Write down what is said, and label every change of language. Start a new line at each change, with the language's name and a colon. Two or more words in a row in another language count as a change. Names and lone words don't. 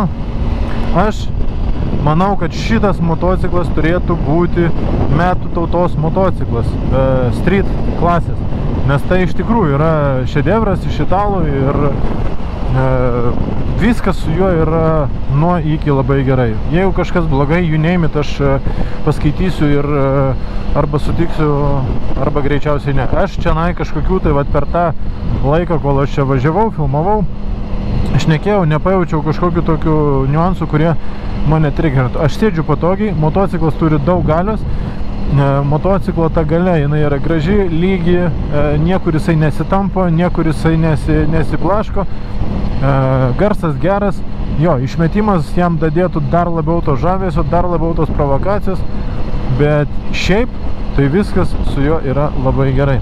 Lithuanian: Aš manau, kad šitas motociklas turėtų būti metų tautos motociklas, street klasės. Nes tai iš tikrųjų yra šedevras iš italų ir viskas su juo yra nuo iki labai gerai. Jeigu kažkas blogai,
English: you name it,
Lithuanian: aš paskaitysiu ir arba sutiksiu, arba greičiausiai ne. Aš čianai kažkokių tai vat per tą laiką, kol aš čia važiavau, filmavau, šnekėjau, nepajaučiau kažkokių tokių niuansų, kurie mane trigerintų. Aš sėdžiu patogiai, motociklas turi daug galios, motociklo ta galia, jinai yra graži, lygi, niekur jisai nesitampo, niekur jisai nesiblaško, garsas geras, jo, išmetimas jam dadėtų dar labiau to žavesio, dar labiau tos provokacijos, bet šiaip tai viskas su juo yra labai gerai.